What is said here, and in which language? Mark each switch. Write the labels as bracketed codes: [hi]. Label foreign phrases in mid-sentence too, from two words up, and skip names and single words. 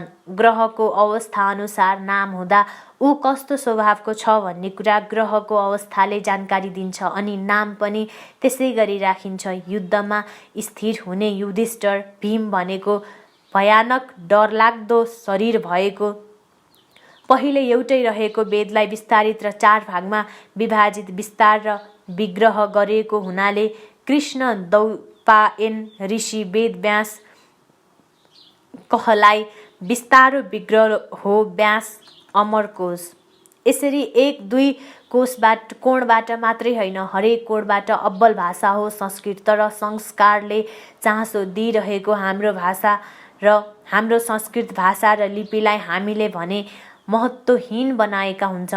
[ne] ग्रहको अवस्था अनुसार नाम हुँदा ऊ कस्तो स्वभावको छ भन्ने कुरा ग्रहको अवस्थाले जानकारी दिन्छ अनि नाम पनि त्यसै गरी राखिन्छ। युद्धमा स्थिर हुने युधिष्ठिर, भीम भनेको भयानक डरलाग्दो शरीर भएको, पहिले एउटै रहेको वेदलाई विस्तारित र 4 भागमा विभाजित विस्तार र विग्रह गरिएको हुनाले कृष्ण द्वैपायन ऋषि वेद व्यास कहलाई [sa] विस्तारो विग्रह [ne] हो व्यास अमरकोश। यसरी 1-2 कोणबाट मात्रै होइन, हरेक कोणबाट अब्बल भाषा हो संस्कृत। तर संस्कारले चासो दिइरहेको हाम्रो भाषा र हाम्रो संस्कृत भाषा र लिपिलाई हामीले भने महत्त्वहीन बनाएका हुन्छौँ।